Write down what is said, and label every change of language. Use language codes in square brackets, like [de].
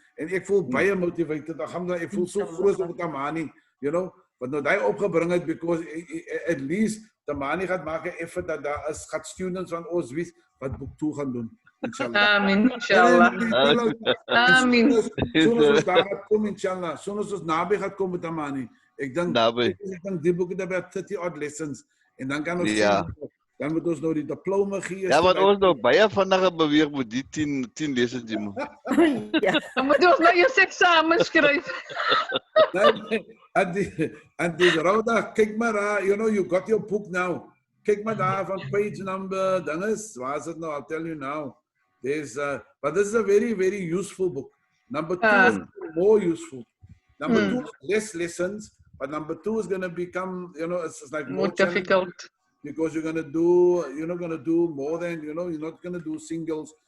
[af] En ek voel baie motivated. Ek voel so groot op Tamani, wat nou die opgebring het, [en] because at least [af] Tamani gaat maak 'n effort dat daar is gaat students van ons wys wat boek 2 gaan doen. Inshallah. Amin, inshallah. Amin. Soos ons daar gaat kom, inshallah. Soos ons naby gaat kom met Tamani. Ek dink die boek het [en] about 30 odd lessons. [af] En dan kan ons dan moet ons nou die diploma gee. Ja, want ons nou baie vinnig beweeg met die 10 lessons die man. Ja. Dan moet ons nou eers eksamen skryf. En die Rhoda, kyk maar, [en] you got your book now. [af] Kyk maar daar van page number, dinges, waar is het nou? [en] I'll tell you now. There's, but this is a very, very useful book. Number 2 is more useful. Number 2 is less lessons, but number 2 is going to become, it's like More difficult. Because you're not going to do more than, you're not going to do singles.